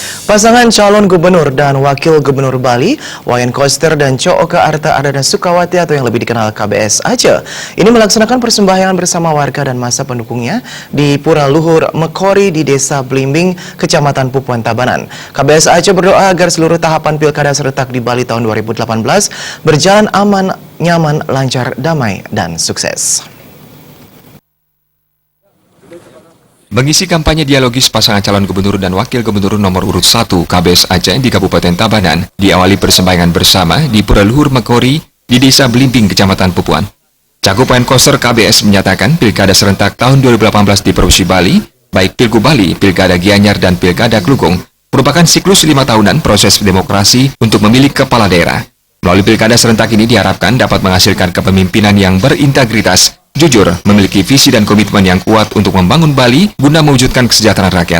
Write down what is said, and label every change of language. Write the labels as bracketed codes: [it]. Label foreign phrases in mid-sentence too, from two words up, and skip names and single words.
[id] Pasangan calon gubernur dan wakil gubernur Bali, Wayan Koster dan Cooke Arta Ardana Sukawati atau yang lebih dikenal KBS Aceh, ini melaksanakan persembahyangan bersama warga dan masa pendukungnya di Pura Luhur Mekori di Desa Blimbing, Kecamatan Pupuan Tabanan. KBS Aceh berdoa agar seluruh tahapan pilkada serentak di Bali tahun 2018 berjalan aman, nyaman, lancar, damai, dan sukses. Mengisi kampanye dialogis pasangan calon gubernur dan wakil gubernur nomor urut 1 KBS Aceh di Kabupaten Tabanan, diawali persembahyangan bersama di Pura Luhur Mekori di Desa Blimbing, Kecamatan Pupuan. Cagup Wayan Koster KBS menyatakan pilkada serentak tahun 2018 di Provinsi Bali, baik Pilgub Bali, Pilkada Gianyar, dan Pilkada Klungkung, merupakan siklus 5 tahunan proses demokrasi untuk memilih kepala daerah. Melalui pilkada serentak ini diharapkan dapat menghasilkan kepemimpinan yang berintegritas, jujur, memiliki visi dan komitmen yang kuat untuk membangun Bali guna mewujudkan kesejahteraan rakyat.